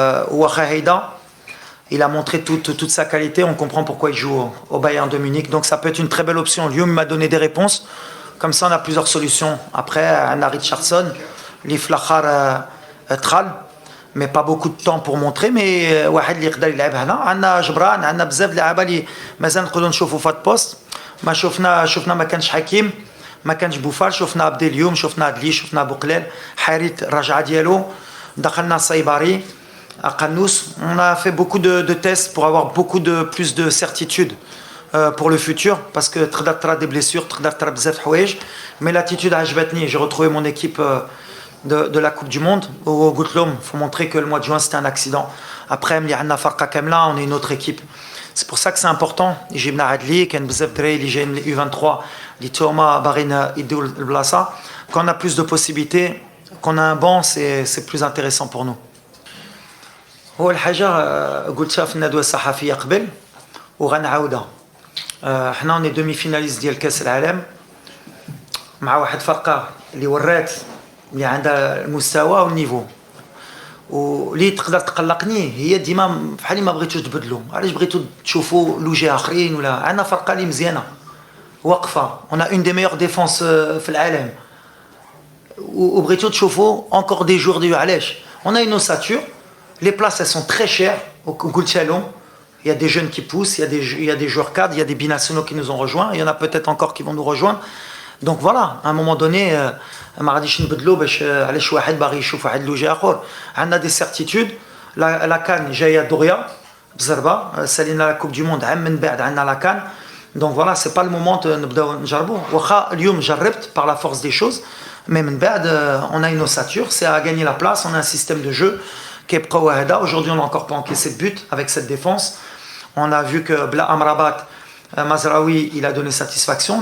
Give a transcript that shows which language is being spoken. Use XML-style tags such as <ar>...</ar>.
<ar>واخا هيدا</ar> <fr>il a montré toute sa qualité. On comprend pourquoi il joue au Bayern de Munich. Donc ça peut être une très belle option. Lyon m'a donné des réponses. Comme ça, on a plusieurs solutions. Après, on a Richardson, les Flachar Tral, mais pas beaucoup de temps pour montrer.</fr> <ar>Mais واحد اللي يقدر يلعب هنا. عندنا جبران، عندنا بزاف لعابه اللي مازال نقدروا نشوفوا في هذا البوست. ما شفنا ما كانش حكيم، ما كانش بوفال، شفنا عبد اليوم، شفنا عدلي، شفنا بوقلال، حارث الرجعه ديالو، دخلنا صيباري، Akanous.</ar> <fr>On a fait beaucoup de tests pour avoir beaucoup de plus de certitude pour le futur, parce que</fr> <ar>تقدر</ar> <fr>des blessures,</fr> <ar>تقدر بزاف حوايج.</ar> <fr>Mais l'attitude</fr> <ar>عجبتني.</ar> <fr>J'ai retrouvé mon équipe de la Coupe du Monde. Au Goutlom, faut montrer que le mois de juin c'était un accident. Après,</fr> <ar>ملي عندنا فرقة كاملة,</ar> <fr>on est une autre équipe. C'est pour ça que c'est important.</fr> <ar>جبنا عدلي، كان بزاف دراري اللي جايين من U23 اللي توما باغيين يديو البلاصة.</ar> <fr>Quand on a plus de possibilités, qu'on a un banc, c'est plus intéressant pour nous.</fr> <ar>هو الحاجه قلتها في الندوه الصحفيه قبل وغنعاودها. حنا ني دومي فيناليست ديال كاس العالم مع واحد فرقه اللي ورات اللي عندها المستوى والنيفو، واللي تقدر تقلقني هي ديما بحال ما بغيتوش تبدلوا. علاش بغيتوا تشوفوا لوجي اخرين؟ ولا عندنا فرقه اللي مزيانه واقفه،</ar> <fr>on a une des meilleures défenses</fr> <ar>في العالم، وبغيتوا تشوفوا</ar> <fr>encore des jours de</fr> <ar>علاش.</ar> <fr>On a une ossature. Les places, elles sont très chères au Goulchalon. Il y a des jeunes qui poussent, il y a des joueurs cadres, il y a des binationaux qui nous ont rejoints. Il y en a peut-être encore qui vont nous rejoindre. Donc voilà, à un moment donné,</fr> <ar>ما غاديش نبدلوا باش علاش واحد باغي يشوف واحد لوجي اخر. عندنا دي سيرتيتود. لا كان جايه دغيا بزربه، سالينا لا كوب دي موند عام من بعد عندنا لا كان.</ar> <fr>Donc voilà, c'est pas le moment</fr> <ar>نبداو نجربوا. واخا اليوم جربت</ar> <fr>par la force des choses, mais</fr> <ar>من بعد</ar> <fr>on a une ossature, c'est à gagner la place, on a un système de jeu. Aujourd'hui, on n'a encore pas encaissé de but avec cette défense. On a vu que Bla Amrabat, Mazraoui, il a donné satisfaction.</fr>